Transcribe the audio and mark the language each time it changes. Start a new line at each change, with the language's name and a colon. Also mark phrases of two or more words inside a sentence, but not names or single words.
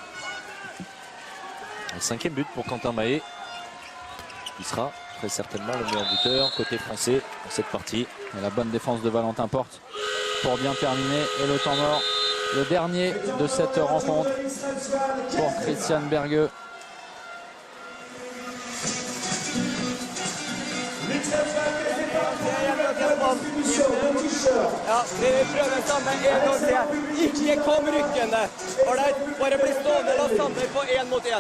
French: Le 5e but pour Quentin Mahé, qui sera très certainement le meilleur buteur côté français dans cette partie. Et la bonne défense de Valentin Porte pour bien terminer. Et le temps mort, le dernier de cette rencontre pour Christian Berge.
Norwegian: Ja, vi prøver sammen en gang til. Ikke kom rykkende. Alright, bare bli stående da sammen på 1 mot 1.